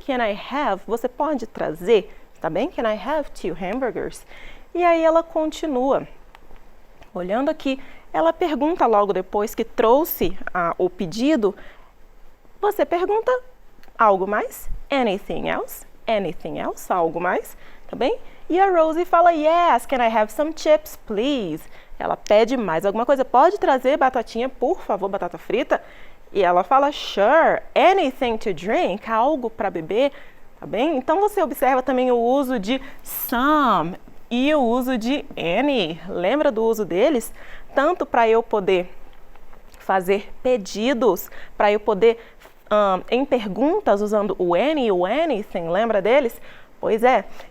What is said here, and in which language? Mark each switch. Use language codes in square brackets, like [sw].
[en] Can I have? [pt] Você pode trazer, tá bem? [en] Can I have 2 hamburgers? [pt] E aí ela continua. Olhando aqui, ela pergunta logo depois que trouxe o pedido, você pergunta algo mais? [en] Anything else? Anything else? [pt] Algo mais? Tá bem? E a Rosie fala, [en] yes, can I have some chips, please? [pt] Ela pede mais alguma coisa. Pode trazer batatinha, por favor, batata frita? E ela fala, [en] sure, anything to drink? [pt] Algo para beber, tá bem? Então, você observa também o uso de some e o uso de any. Lembra do uso deles? Tanto para eu poder fazer pedidos, para eu poder, em perguntas, usando o any e o anything. Lembra deles? Pois é.